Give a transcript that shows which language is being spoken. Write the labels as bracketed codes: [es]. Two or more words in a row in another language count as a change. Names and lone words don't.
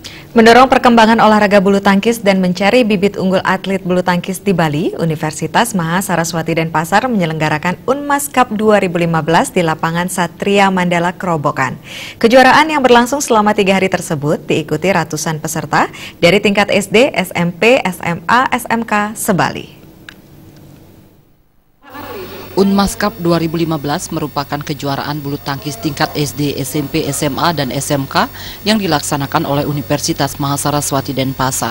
[id] Mendorong perkembangan olahraga bulu tangkis dan mencari bibit unggul atlet bulu tangkis di Bali, Universitas Mahasaraswati Denpasar menyelenggarakan Unmas Cup 2015 di lapangan Satria Mandala Kerobokan. Kejuaraan yang berlangsung selama 3 hari tersebut diikuti ratusan peserta dari tingkat SD, SMP, SMA, SMK, se-Bali. Unmas Cup 2015 merupakan kejuaraan bulu tangkis tingkat SD, SMP, SMA, dan SMK yang dilaksanakan oleh Universitas Mahasaraswati Denpasar.